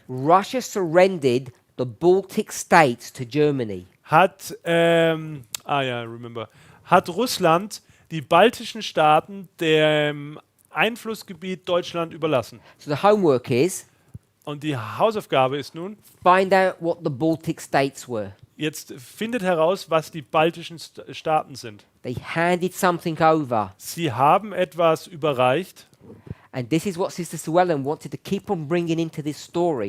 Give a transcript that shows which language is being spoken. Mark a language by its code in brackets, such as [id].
[en] Russia surrendered the Baltic states to Germany. [de] hat, [en] remember, [de] hat Russland die baltischen Staaten dem Einflussgebiet Deutschland überlassen. [en] So the homework is [de] Und die Hausaufgabe ist nun, [en] find out what the Baltic states were. [de] jetzt findet heraus, was die baltischen Staaten sind. [en] They handed something over. [de] Sie haben etwas überreicht [en] And this is what Sister Suellen wanted to keep on bringing into this story.